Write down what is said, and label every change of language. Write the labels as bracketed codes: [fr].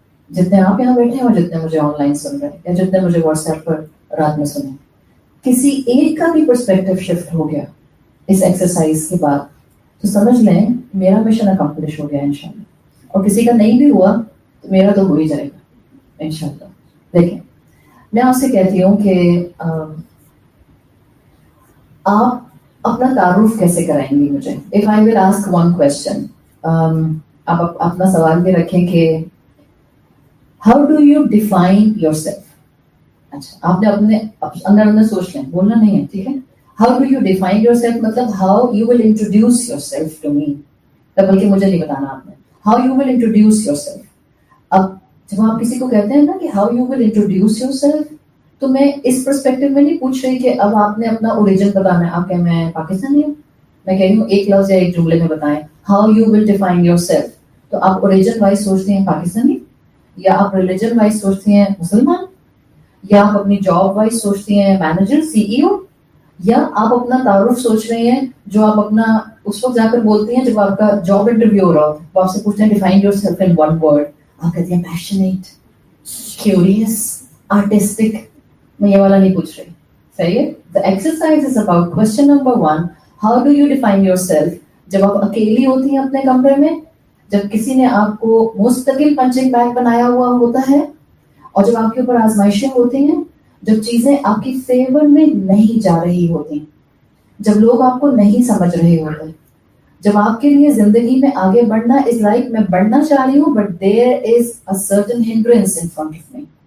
[ur] جتنے آپ یہاں بیٹھے ہیں اور جتنے مجھے آن لائن سن رہے ہیں یا جتنے مجھے واٹس ایپ پر رات میں سنیں، کسی ایک کا بھی پرسپیکٹو شفٹ ہو گیا اس ایکسرسائز کے بعد تو سمجھ لیں میرا مشن اکمپلش ہو گیا انشاءاللہ. اور کسی کا نہیں بھی ہوا تو میرا تو ہو ہی جائے گا انشاءاللہ. دیکھیں، میں آپ سے کہتی ہوں کہ آپ اپنا تعارف کیسے کرائیں گی مجھے. [en] If I will ask one question, [ur] آپ اپنا سوال یہ رکھیں کہ [en] how do you define yourself. [ur] اچھا، آپ نے اپنے اندر سوچ لیں، بولنا نہیں ہے، ٹھیک ہے. [en] How do you define yourself مطلب how you will introduce yourself to me. [ur] بلکہ مجھے نہیں بتانا آپ نے. [en] How you will introduce yourself. [ur] اب جب آپ کسی کو کہتے ہیں نا کہ [en] how you will introduce yourself، [ur] تو میں اس پرسپیکٹو میں نہیں پوچھ رہی کہ اب آپ نے اپنا اوریجن بتانا ہے. آپ کہ میں پاکستانی ہوں، میں کہہ رہی ہوں ایک لفظ یا ایک جملے میں بتائیں [en] how you will define yourself. [ur] تو آپ اوریجن وائز سوچتے ہیں پاکستانی، یا آپ ریلیجن وائز سوچتے ہیں مسلمان، یا آپ اپنی جاب وائز سوچتے ہیں مینیجر CEO، یا آپ اپنا تعارف سوچ رہے ہیں جو آپ اپنا اس وقت جا کر بولتے ہیں جب آپ کا جاب انٹرویو ہو رہا ہو، وہ آپ سے پوچھتے ہیں [en] define yourself in one word, [ur] آپ کہتے ہیں پیشنیٹ، کیوریس، آرٹسٹک. میں یہ والا نہیں پوچھ رہی. صحیح ہے. [en] The exercise is about question number 1, how do you define yourself. [ur] جب آپ اکیلی ہوتی ہیں اپنے کمرے میں، جب کسی نے آپ کو مستقل پنچنگ بیگ بنایا ہوا ہوتا ہے، اور جب آپ کے اوپر آزمائشیں ہوتی ہیں، جب چیزیں آپ کی فیور میں نہیں جا رہی ہوتی، جب لوگ آپ کو نہیں سمجھ رہے ہوتے، جب آپ کے لیے زندگی میں آگے بڑھنا از لائک میں بڑھنا چاہ رہی ہوں [en] But there is a certain hindrance in front of me.